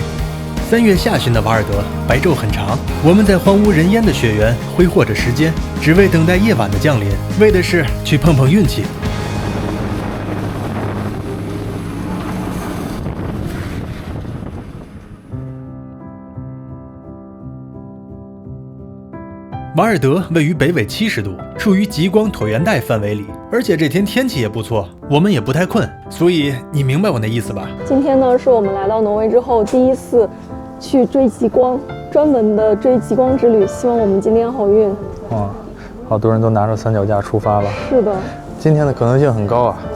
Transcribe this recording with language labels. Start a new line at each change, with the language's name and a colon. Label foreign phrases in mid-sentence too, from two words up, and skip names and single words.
Chinese: ！3 月下旬的瓦爾德，白晝很長，我們在荒無人煙的雪原揮霍着時間，只為等待夜晚的降臨，為的是去碰碰運氣。瓦爾德位於北緯70度，處於極光橢圓帶範圍裡，而且這天天氣也不錯，我們也不太困，所以你明白我那意思吧？今天呢，是我們來到挪威之後第一次去追極光，專門的追極光之旅，希望我們今天好運。哇，好多人都拿着三腳架出發了。是的，今天的可能性很高啊。